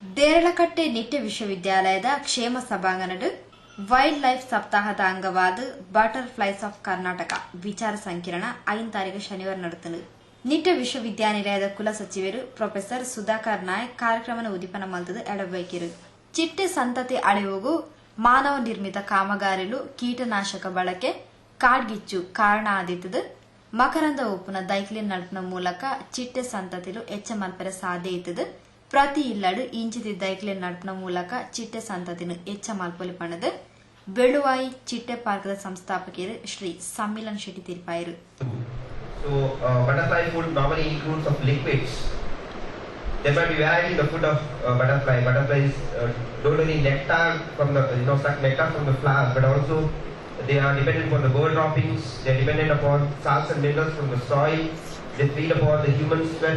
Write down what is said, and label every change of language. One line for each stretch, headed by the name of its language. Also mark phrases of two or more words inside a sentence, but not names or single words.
Tulu: ದೇರಳಕಟ್ಟೆ ನಿಟ್ಟೆ ವಿಶ್ವವಿದ್ಯಾಲಯದ ಕ್ಷೇಮ ಸಭಾಂಗಣಡು
English: wild life
Tulu: ಸಪ್ತಾಹದ ಅಂಗವಾದ
English: Butterflies of Karnataka
Tulu: ವಿಚಾರ ಸಂಕಿರಣ 5 ತಾರೀಕು ಶನಿವಾರ ನಡೆತನು. ನಿಟ್ಟ ವಿಶ್ವವಿದ್ಯಾನಿಲಯದ ಕುಲ ಸಚಿವರು ಪ್ರೊಫೆಸರ್ ಸುಧಾಕರ್ ನಾಯಕ್ ಕಾರ್ಯಕ್ರಮದ ಉದ್ದೀಪನ ಮಲ್ತದ ಎಡಬೈಕಿರು. ಚಿಟ್ಟೆ ಸಂತತಿ ಅಳೆವುಗೂ ಮಾನವ ನಿರ್ಮಿತ ಕಾಮಗಾರಿಲು ಕೀಟನಾಶಕ ಬಳಕೆ ಕಾಡ್ಗಿಚ್ಚು ಕಾರಣ ಆದಿತ್ತದು. ಮಕರಂದ ಉಪ್ಪುನ ದೈಕ್ಲಿನ್ ನಡುಪಿನ ಮೂಲಕ ಚಿಟ್ಟೆ ಸಂತತಿಲು ಹೆಚ್ಚ ಮಲ್ಪರ ಸಾಧ್ಯ ಇತ್ತದು. ಪ್ರತಿ ಇಲ್ಲಡು ಇಂಚಿತಿ ದೈಕ್ಲಿನ್ ನಡುಪಿನ ಮೂಲಕ ಚಿಟ್ಟೆ ಸಂತತಿನು ಹೆಚ್ಚ ಮಲ್ಪೊಲಿ ಪಣದು. ಬೆಳುವಾಯಿ ಚಿಟ್ಟೆ ಪಾರ್ಕದ ಸಂಸ್ಥಾಪಕರು ಶ್ರೀ ಸಮ್ಮಿಲನ್ ಶೆಟ್ಟಿ ತೀರ್ಪಾಯರು.
English: So butterfly food normally includes of liquids. There might be variety in the food of butterfly. Butterflies don't only nectar from the suck nectar from the flowers, but also they are dependent upon the bird droppings. They are dependent upon salts and minerals from the soil. They feed upon the human sweat.